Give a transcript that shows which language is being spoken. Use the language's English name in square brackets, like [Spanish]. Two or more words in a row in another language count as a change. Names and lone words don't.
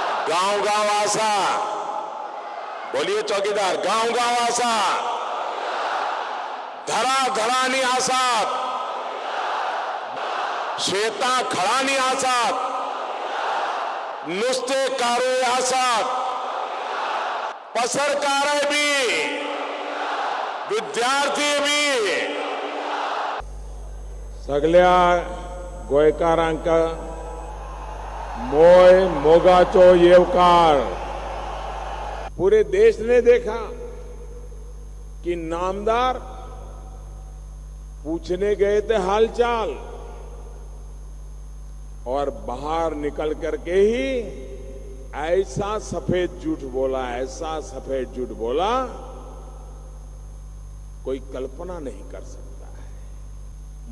[Konkani] गांव गांव आसा, [Hindi] बोलिए चौकीदार, [Konkani] गांव गांव आसा, धरा धरानी आसात, शेता खळानी आसात, नुसते कारोळे आसात, पसरकार बी, विद्यार्थी बी, सगळ्या गोंयकारांका मोय मोगाचो येवकार। [Hindi] पूरे देश ने देखा कि नामदार पूछने गए थे हालचाल और बाहर निकल करके ही ऐसा सफेद झूठ बोला, ऐसा सफेद झूठ बोला, कोई कल्पना नहीं कर सकता है।